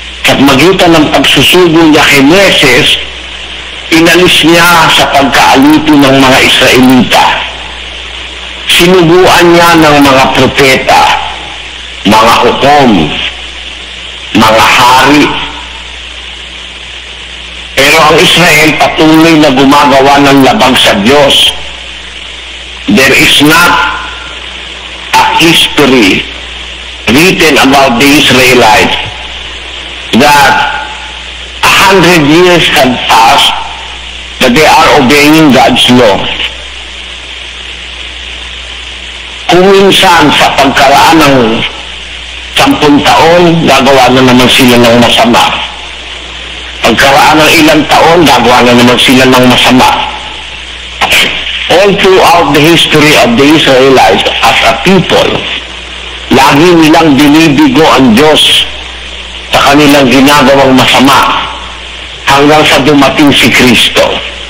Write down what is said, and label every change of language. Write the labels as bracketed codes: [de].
[tl] At magitan ng pagsusugo niya kay Moises, inalis niya sa pagkaalipin ng mga Israelita. Sinubuan niya ng mga propeta, mga hukom, mga hari. Pero ang Israel patuloy na gumagawa ng labag sa Diyos. [en] There is not a history written about the Israelites that 100 years had passed that they are obeying God's law. [tl] Kung minsan sa pagkaraan ng 10 taon, gagawa na naman sila ng masama. Pagkaraan ng ilang taon, gagawa na naman sila ng masama. [en] All throughout the history of the Israelites as a people, [tl] lagi nilang binibigo ang Diyos sa kanilang ginagawang masama hanggang sa dumating si Kristo.